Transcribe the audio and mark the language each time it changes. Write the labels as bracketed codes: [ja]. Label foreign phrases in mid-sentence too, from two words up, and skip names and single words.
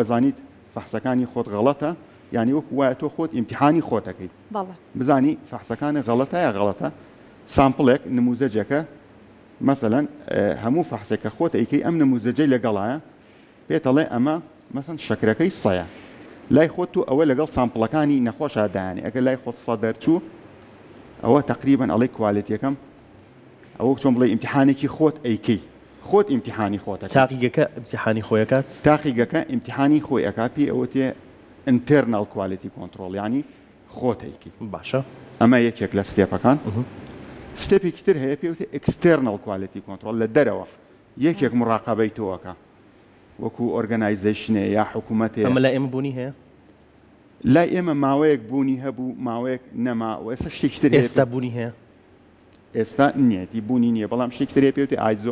[ckb] ئەزانیت فەحسەکانی خۆت غەڵەتە یعنی وەک وایە تۆ خۆت ئیمتیحانی خۆتەکەیت بزانی فەحسەکانی غەڵەتە یا غەڵەتە سامپڵێک نموزەجەکە مەسەلەن هەموو فەحسێکە خۆت ئەیکەی ئەم نموزەجەی لەگەڵایە پێتەڵێ ئەمە مەسەن شەکرەکەی سەیە لای خۆت و ئەوە لەگەڵ سامپڵەکانی نەخۆشە دایانی ئەگەر لای خۆت سە دەرچوو ئەوە تقریبا ئەڵێ کوالیتیەکەم ئەوە چۆن بڵێ ئیمتیحانێکی خۆت ئەیکەی خۆت ئیمتیحانی خۆتە تاقیگەکە ئیمتیحانی خۆیەکات تاقیگەکە ئیمتیحانی خۆی ئەکاپی ئەوە تێ [en] internal quality control [ckb] یعنی خۆتێکی باشە ئەمە یەکێک لە ستێپەکان ستێپێکی تر هەیە پێوتێ [en] external quality control [ckb] لە دەرەوە یەکێک مراقبەی تۆوەکە وەکو ئۆرگەنایزیشنێ یا حکوومەتێ ئەمە لای ئێمە بوونی هەیە لای ئێمە ماوەیەک بوونی هەبوو ماوەیەک نەما و ئێستا شتێکی تر ئێستا بوونی هەیە ئێستا نیەتی بوونی نییە بەڵام شتێکی تر پێوتێ ئایزۆ